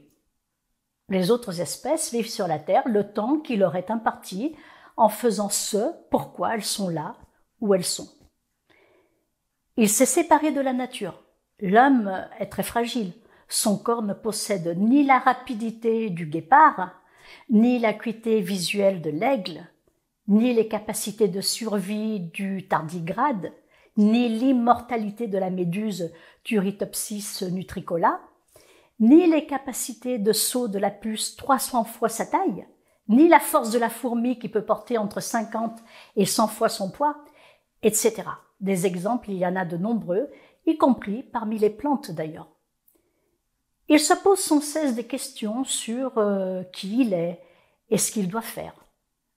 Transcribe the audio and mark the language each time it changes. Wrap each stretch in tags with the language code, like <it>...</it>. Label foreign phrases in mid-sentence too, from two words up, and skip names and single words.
<fr>Les autres espèces vivent sur la Terre le temps qui leur est imparti en faisant ce pourquoi elles sont là où elles sont. Il s'est séparé de la nature. L'homme est très fragile. Son corps ne possède ni la rapidité du guépard, ni l'acuité visuelle de l'aigle, ni les capacités de survie du tardigrade, ni l'immortalité de la méduse Turritopsis nutricola, ni les capacités de saut de la puce 300 fois sa taille, ni la force de la fourmi qui peut porter entre 50 et 100 fois son poids, etc. Des exemples, il y en a de nombreux, y compris parmi les plantes d'ailleurs. Il se pose sans cesse des questions sur qui il est et ce qu'il doit faire.</fr>